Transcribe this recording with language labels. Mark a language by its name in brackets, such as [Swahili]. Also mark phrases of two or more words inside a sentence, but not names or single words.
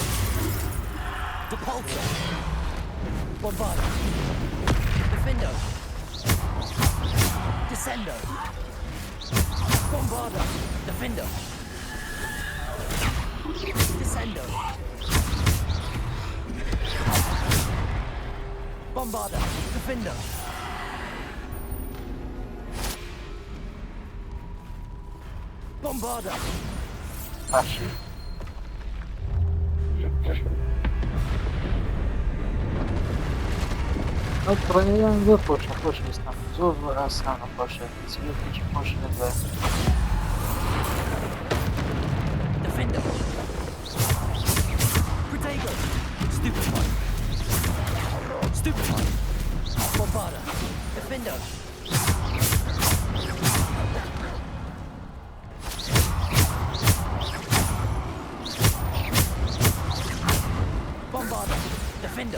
[English] Depulsor, Bombarder, Defender, Descender, Bombarder, Defender, Descender, Bombarder, Defender, Bombarder. [Central Kurdish] ئەو پڕەیان زۆر خۆشە خۆشەویستان زۆر زۆر ئاسانە خۆشە چیرۆکێکی خۆش لە دوای. [English] Defender. Protego. Stupefy. Stupefy. Bombarder. Defender. Bombarder. Defender.